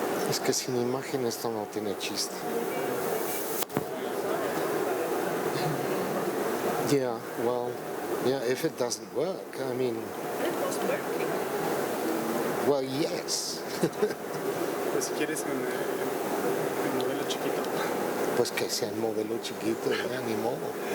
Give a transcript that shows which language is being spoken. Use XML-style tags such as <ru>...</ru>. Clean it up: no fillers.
<es>Es que sin imagen esto no tiene chiste.</es> <en>Yeah, well, yeah, if it doesn't work, I mean... It was working. Well, yes.</en> <es>Pues si quieres el modelo chiquito. Pues que sea el modelo chiquito, ya, ni modo.</es>